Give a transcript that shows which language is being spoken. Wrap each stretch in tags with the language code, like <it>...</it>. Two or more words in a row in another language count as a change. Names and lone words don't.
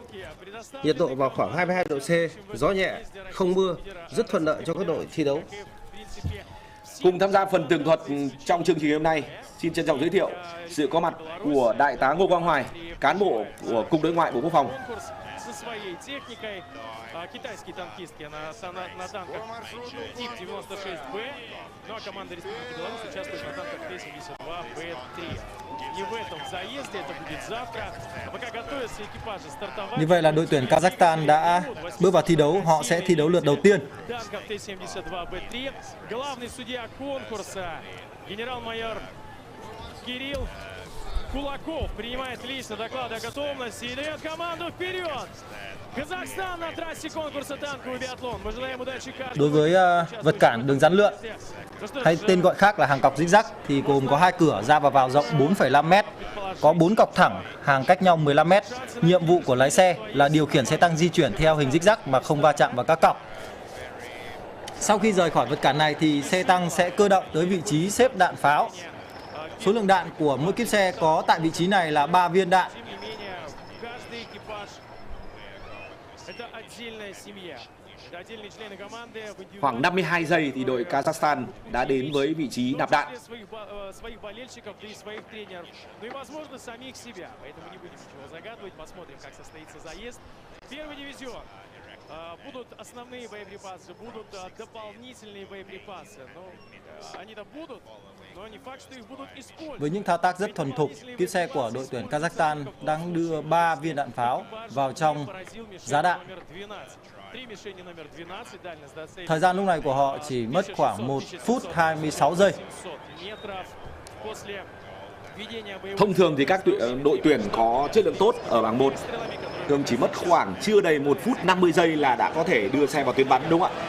<vi>Nhiệt độ vào khoảng 22 độ C, gió nhẹ, không mưa, rất thuận lợi cho các đội thi đấu. Cùng tham gia phần tường thuật trong chương trình hôm nay, xin trân trọng giới thiệu sự có mặt của Đại tá Ngô Quang Hoài, cán bộ của Cục Đối ngoại Bộ Quốc phòng.</vi> <ru>Китайские танкистки на танках тип 96Б, ну а команда Республики Беларусь участвует на танках Т-72Б3. Не в этом заезде, это будет завтра. Пока готовятся экипажи стартовать.</ru> <vi>Như vậy là đội tuyển Kazakhstan đã bước vào thi đấu, họ sẽ thi đấu lượt đầu tiên.</vi> <ru>Танков Т-72Б3. Главный судья конкурса, генерал-майор Кирилл Кулаков принимает лично доклады о готовности и дает команду вперед. Казахстан на трассе конкурса танковый биатлон. Мы желаем удачи каждому.</ru> <vi>Đối với vật cản đường rắn lượn hay tên gọi khác là hàng cọc zigzag thì gồm có 2 cửa ra và vào rộng 4,5 m, có 4 cọc thẳng hàng cách nhau 15 m. Nhiệm vụ của lái xe là điều khiển xe tăng di chuyển theo hình zigzag mà không va chạm vào các cọc. Sau khi rời khỏi vật cản này thì xe tăng sẽ cơ động tới vị trí xếp đạn pháo. Số lượng đạn của mỗi kíp xe có tại vị trí này là 3 viên đạn. Khoảng 52 giây thì đội Kazakhstan đã đến với vị trí nạp đạn.</vi> <ru>Будут основные боеприпасы, будут дополнительные боеприпасы. Но они-то будут, но не факт, что их будут использовать.</ru> <vi>Với những thao tác rất thuần thục, kíp xe của đội tuyển Kazakhstan đang đưa 3 viên đạn pháo vào trong giá đạn. Thời gian lúc này của họ chỉ mất khoảng 1 phút 26 giây. Thông thường thì các đội tuyển có chất lượng tốt ở bảng 1 thường chỉ mất khoảng chưa đầy 1 phút 50 giây là đã có thể đưa xe vào tuyến bắn, đúng không ạ?</vi>